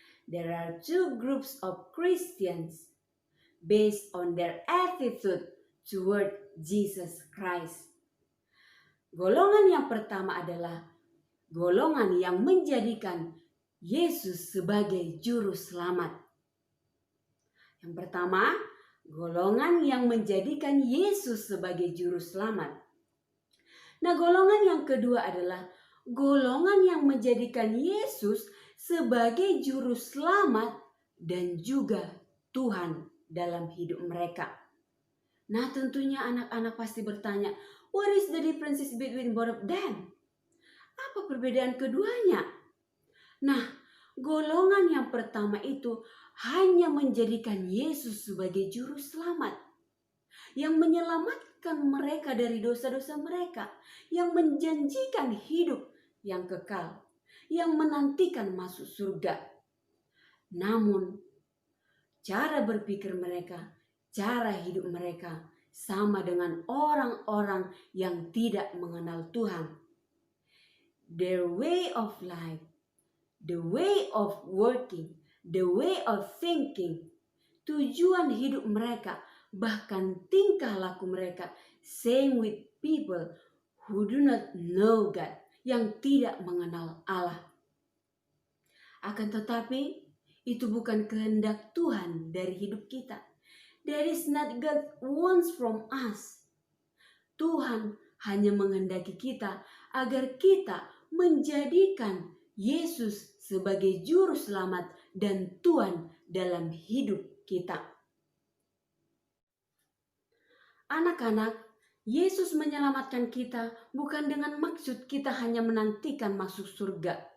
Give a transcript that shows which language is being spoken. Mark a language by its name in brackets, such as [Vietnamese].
[English] There are two groups of Christians based on their attitude toward Jesus Christ. [Indonesian] Golongan yang pertama adalah golongan yang menjadikan Yesus sebagai juru selamat. Yang pertama, golongan yang menjadikan Yesus sebagai juru selamat. Nah, golongan yang kedua adalah golongan yang menjadikan Yesus sebagai juru selamat dan juga Tuhan dalam hidup mereka. Nah, tentunya anak-anak pasti bertanya, [English] what is the differences between both of them? [Indonesian] Apa perbedaan keduanya? Nah, golongan yang pertama itu hanya menjadikan Yesus sebagai juru selamat yang menyelamatkan mereka dari dosa-dosa mereka, yang menjanjikan hidup yang kekal, yang menantikan masuk surga. Namun, cara berpikir mereka, cara hidup mereka sama dengan orang-orang yang tidak mengenal Tuhan. [English] Their way of life, the way of working, the way of thinking, [Indonesian] tujuan hidup mereka, bahkan tingkah laku mereka, [English] same with people who do not know God, [Indonesian] yang tidak mengenal Allah. Akan tetapi, itu bukan kehendak Tuhan dari hidup kita. [English] That is not God wants from us. [Indonesian] Tuhan hanya menghendaki kita agar kita menjadikan Yesus sebagai juru selamat dan Tuhan dalam hidup kita. Anak-anak, Yesus menyelamatkan kita bukan dengan maksud kita hanya menantikan masuk surga.